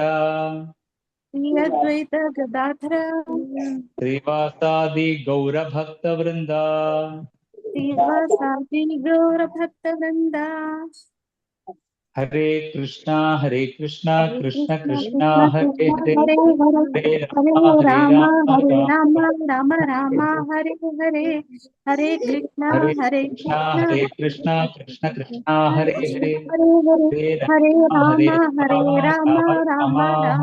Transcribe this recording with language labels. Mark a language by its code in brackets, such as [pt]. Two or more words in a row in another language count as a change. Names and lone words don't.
[sa] ശ്രീ അദ്വൈത ഗദാധര ശ്രീവാസാദി ഗൗരഭക്തവൃന്ദ ശ്രീവാസാദി ഗൗരഭക്തവൃന്ദ. ഹരേ കൃഷ്ണ കൃഷ്ണ കൃഷ്ണ ഹരേ ഹരേ ഹരേ ഹരേ രാമ രാമ ഹരേ ഹരേ രാമ രാമ രാമ രാമ ഹരേ ഹരേ. ഹരേ കൃഷ്ണ ഹരേ കൃഷ്ണ കൃഷ്ണ കൃഷ്ണ ഹരേ ഹരേ ഹരേ ഹരേ ഹരേ ഹരേ രാമ രാമ രാമ രാമ